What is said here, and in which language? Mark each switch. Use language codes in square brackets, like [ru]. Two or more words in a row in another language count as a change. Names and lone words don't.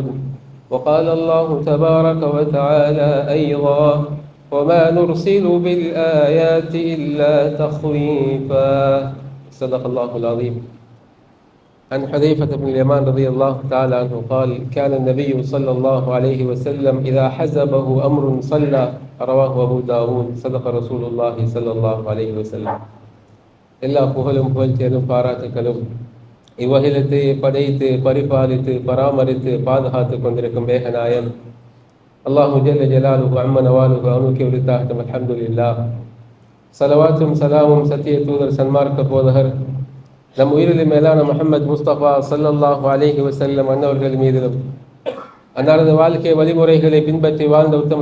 [ar] وقال الله تبارك وتعالى أيضا وما نرسل بالآيات إلا تخويفا. صدق الله العظيم. عن حذيفة بن اليمان رضي الله تعالى عنه قال كان النبي صلى الله عليه وسلم إذا حزبه أمر صلى. رواه أبو داود. صدق رسول الله صلى الله عليه وسلم. [ta] எல்லா புகழும் புகழ்ச்சியலும் பாராட்டுகளும் இவ்வகிலத்தை படைத்து பரிபாலித்து பராமரித்து பாதுகாத்து கொண்டிருக்கும் மேகநாயன் [ar] الله جل جلاله عم نواله [ta] அவனுக்கு உரித்தாகட்டும். [ar] அல்ஹம்துலில்லாஹ். [ta] சலவாத்தும் சலாமும் சத்திய தூதர் சன்மார்க்க போதகர் நம் உயிரில் மேலான முஹம்மது முஸ்தபா [ar] صلى الله عليه وسلم [ta] அன்னவர்கள் மீதிலும் அன்னாரது வாழ்க்கை வழிமுறைகளை பின்பற்றி வாழ்ந்த உத்தம